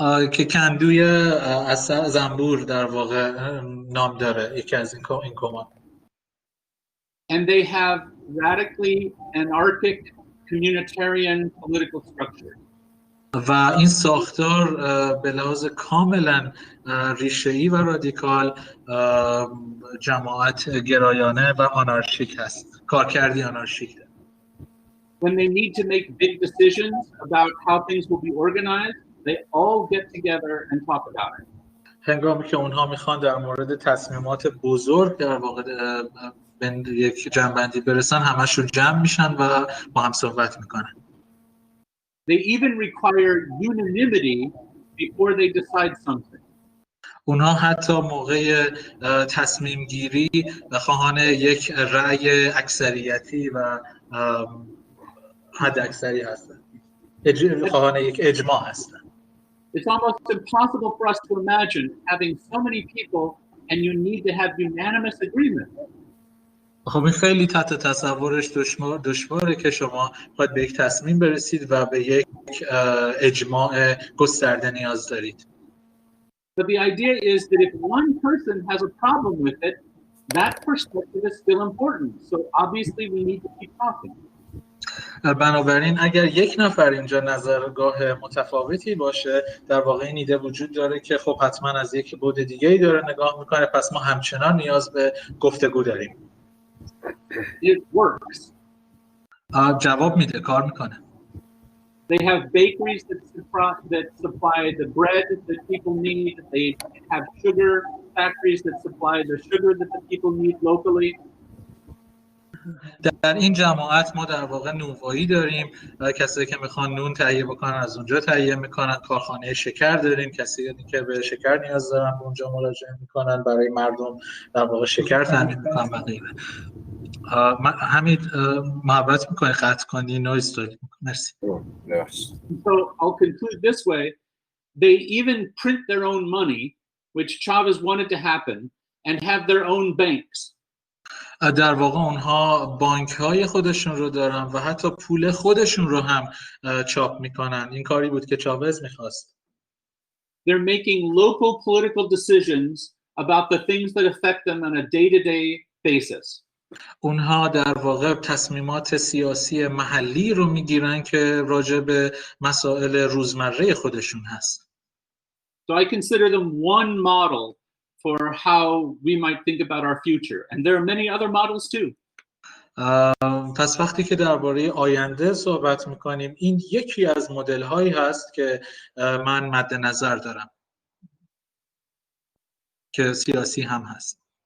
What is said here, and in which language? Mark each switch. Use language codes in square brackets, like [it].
[fa] که کندوی عسل زنبور در واقع نام داره یکی از این کمان. [en] And they have radically anarchic communitarian political structure. [fa] و این ساختار به لحاظ کاملا ریشه‌ای و رادیکال جماعت گرایانه و آنارشیک هست، کارکردی آنارشیک. [en] When they need to make big decisions about how things will be organized, they all get together and talk about it. [fa] هنگامی که اونها میخوان در مورد تصمیمات بزرگ در واقع به یک جمع‌بندی برسن، همشون جمع میشن و با هم صحبت میکنن. [en] They even require unanimity before they decide something. [fa] اونها حتی موقع تصمیم گیری خواهان یک رأی اکثریتی و حد اکثری هستن. خواهان یک اجماع هستن. [en] It's almost impossible for us to imagine having so many people and you need to have unanimous agreement. [fa] خب این خیلی تحت تصورش دشواره که شما باید به یک تصمیم برسید و به یک اجماع گسترده نیاز دارید. [en] But the idea is that if one person has a problem with it, that perspective is still important. So obviously we need to keep talking. [fa] بنابراین اگر یک نفر اینجا نظرگاه متفاوتی باشه، در واقع این ایده وجود داره که خب حتما از یک بعد دیگه‌ای داره نگاه میکنه، پس ما همچنان نیاز به گفتگو داریم. [en] It works. [fa] جواب میده، کار میکنه. [en] They have bakeries that supply the bread that people need. They have sugar factories that supply the sugar that the people need locally. [fa] در این جماعت ما در واقع نونوایی داریم، کسایی که میخوان نون تهیه بکنن از اونجا تهیه میکنن. کارخانه شکر داریم، کسایی که به شکر نیاز دارن به اونجا مراجعه میکنن، برای مردم در واقع شکر تامین میکنن و غیره. حمید محبت میکنی قطع کنی نویز داریم. مرسی. [en] So I'll conclude this way. They even print their own money, which Chavez wanted to happen, and have their own banks. [fa] در واقع اونها بانک های خودشون رو دارن و حتی پول خودشون رو هم چاپ میکنن. این کاری بود که چاوز میخواست. [en] They're making local political decisions about the things that affect them on a day-to-day basis. [fa] اونها در واقع تصمیمات سیاسی محلی رو میگیرن که راجع به مسائل روزمره خودشون هست. [en] So I consider them one model for how we might think about our future. And there are many other models too. [fa] پس وقتی که درباره آینده صحبت میکنیم، این یکی از مدل هایی هست که من مد نظر دارم که سیاسی هم هست.